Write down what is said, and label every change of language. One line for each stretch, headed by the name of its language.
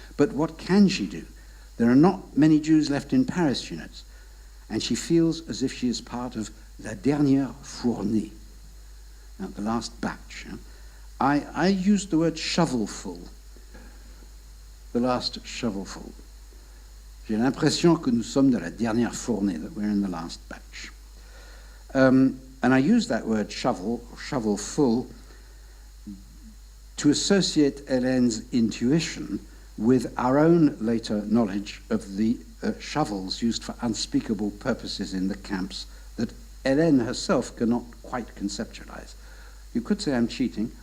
English: But what can she do? There are not many Jews left in Paris, she notes, and she feels as if she is part of la dernière fournée, the last batch. I used the word shovelful, the last shovelful.
French: J'ai l'impression que nous sommes de la dernière fournée, that we're in the last batch.
English: And I use that word shovel, or shovelful, to associate Hélène's intuition with our own later knowledge of the shovels used for unspeakable purposes in the camps that Hélène herself cannot quite conceptualize. You could say I'm cheating.